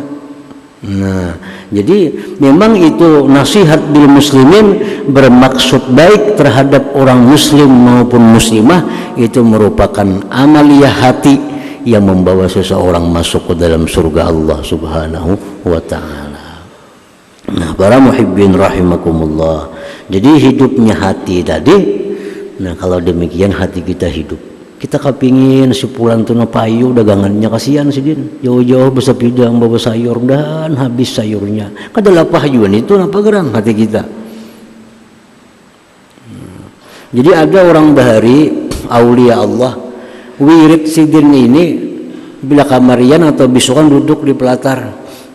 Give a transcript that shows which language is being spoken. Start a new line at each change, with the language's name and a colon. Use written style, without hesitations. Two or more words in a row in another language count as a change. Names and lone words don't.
Indonesian: Nah, jadi memang itu nasihat
Arabic: بالمسلمين,
Indonesian: bermaksud baik terhadap orang muslim maupun muslimah, itu merupakan amaliyah hati yang membawa seseorang masuk ke dalam surga Allah
Arabic: سبحانه وتعالى.
Indonesian: Nah, para
Arabic: محبين رحمكم الله.
Indonesian: Jadi hidupnya hati tadi. Nah, kalau demikian hati kita hidup.
Banjar: Kita kepingin si pulang tu payu dagangannya, kasihan sidin. Jauh-jauh bersepidang bawa sayur dan habis sayurnya. Kada lapah juga itu apa gerang hati kita. Jadi ada orang bahari aulia Allah wirid sidin ini bila kamarian atau bisukan duduk di pelatar.